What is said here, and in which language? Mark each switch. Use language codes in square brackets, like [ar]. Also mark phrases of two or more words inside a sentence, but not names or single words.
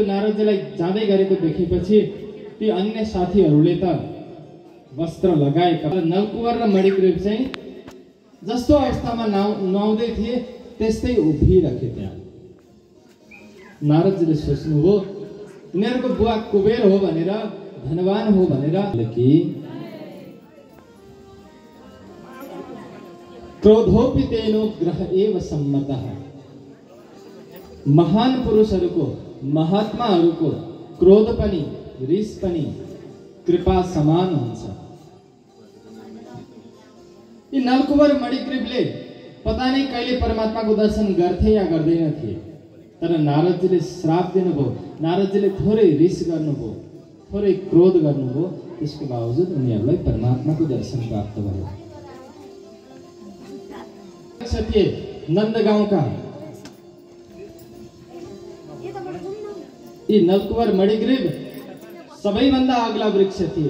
[ne] नारदजीलाई जाँदै गरेको देखेपछि ती अन्य साथीहरूले त वस्त्र लगाएका, नलकुवर र मणिग्रीव चाहिँ जस्तो अवस्थामा नुहाउँदै थिए त्यस्तै उभिरहे त्यहाँ। नारदजीले सोच्नुभयो यिनीहरूको बुवा कुबेर हो भनेर, धनवान हो भनेर कि [sa] क्रोधोपि तेनो ग्रह एव सम्मतः। [ne] महान पुरुषहरूको, महात्माहरूको क्रोध पनि, रिस पनि कृपा समान हुन्छ। यी नलकुवर मणिग्रीवले [hi] पता नहीं [ne] कहिले परमात्माको दर्शन गर्थे या गर्दैन थिए, तर नारदजीले श्राप दिनुभयो, नारदजीले थोरै रिस गर्नुभयो, थोरै क्रोध गर्नुभयो, त्यसको बावजुद उनीहरूलाई परमात्माको दर्शन प्राप्त भयो। थिए नन्दगाउँका यी नलकुवर मणिग्रीव सबैभन्दा अग्ला वृक्ष थिए।